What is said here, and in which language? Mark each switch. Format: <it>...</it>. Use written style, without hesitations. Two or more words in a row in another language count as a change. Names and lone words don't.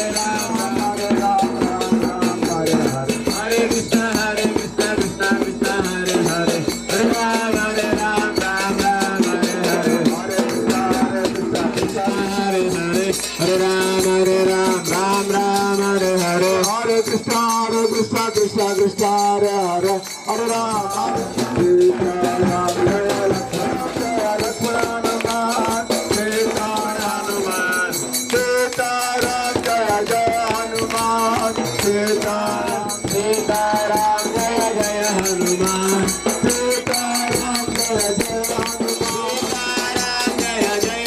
<sa>హరే హరే హరే కృష్ణ కృష్ణ కృష్ణ హరే హరే హరే రామ హరే రామ హరే హరే హరే కృష్ణ కృష్ణ కృష్ణ హరే హరే హరే రామ</sa> <hi>సీతారాం జయ జయ హనుమాన్ సీతారాం జయ జయ హనుమాన్ జయ జయ</hi>